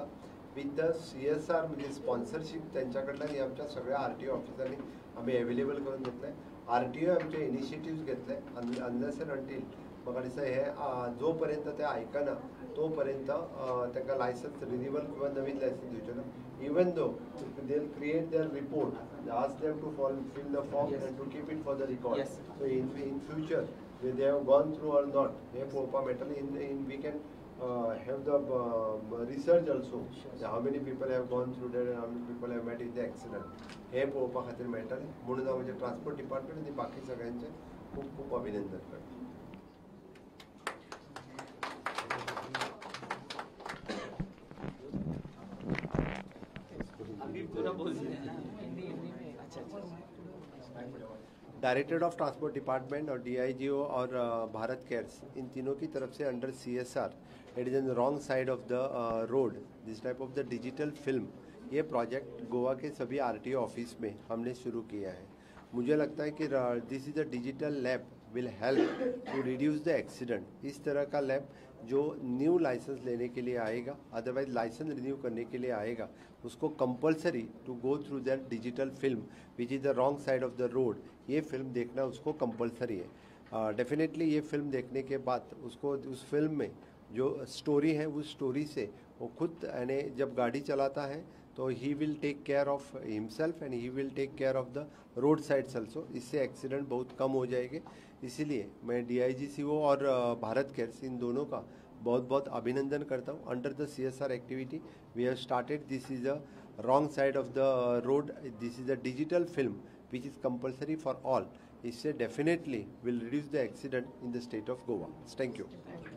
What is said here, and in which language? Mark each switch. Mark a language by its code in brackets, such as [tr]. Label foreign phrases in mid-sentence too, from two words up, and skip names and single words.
[en] with the CSR [kok] म्हणजे स्पॉन्सरशीप तेंच्या कडल्यान हे आमच्या सगळ्या RTO ऑफिसांनी आमी अवेलेबल करून घेतले. RTO आमचे इनिशिएटिव्स घेतले [en] unless and until [kok] म्हाका दिसता हे जो पर्यंत ते आयकना तो पर्यंत तांकां [en] license renewal [kok] किंवा नवीन लायसन्स दिवचें ना. [en] even though they will create their report ask them to fill the form and to keep it for the record. Yes. So in future when they have gone through or not [kok] हे पळोवपाक मेळटलें. [en] in we can have the research also. Sure. How many people have gone through that and how many people have met in the accident [kok] हे पळोवपा खातीर मेळटलें. म्हणून हांव म्हणजे [en] transport department [kok] आनी बाकी सगळ्यांचें खूब खूब अभिनंदन करता. [hi] डायरेक्टरेट ऑफ ट्रांसपोर्ट डिपार्टमेंट और DIGO और भारत कैट्स इन तीनों की तरफ से [en] under CSR it is in wrong side of the road this type of the digital film [hi] ये प्रोजेक्ट गोवा के सभी RTO ऑफिस में हमने शुरू किया है. मुझे लगता है कि [en] this is a digital lab will help to reduce the accident. [hi] इस तरह का लैब जो [en] new license [hi] लेने के लिए आएगा, अदरवाइज [en] license renew [hi] करने के लिए आएगा, उसको [en] compulsory to go through that digital film which is the wrong side of the road. [hi] ये फिल्म देखना उसको कंपलसरी है. डेफिनेटली ये फिल्म देखने के बाद उसको उस फिल्म में जो स्टोरी है उस स्टोरी से वो खुद यानी जब गाड़ी चलाता है तो [en] he will take care of himself and he will take care of the road sides also. [hi] इससे एक्सीडेंट बहुत कम हो जाएंगे. इसीलिए मैं DIGO और भारत कैट्स इन दोनों का बहुत बहुत अभिनंदन करता हूँ. [en] under the CSR activity we have started this is a wrong side of the road. this is a digital film which is compulsory for all. इससे definitely will reduce the accident in the state of Goa. thank you.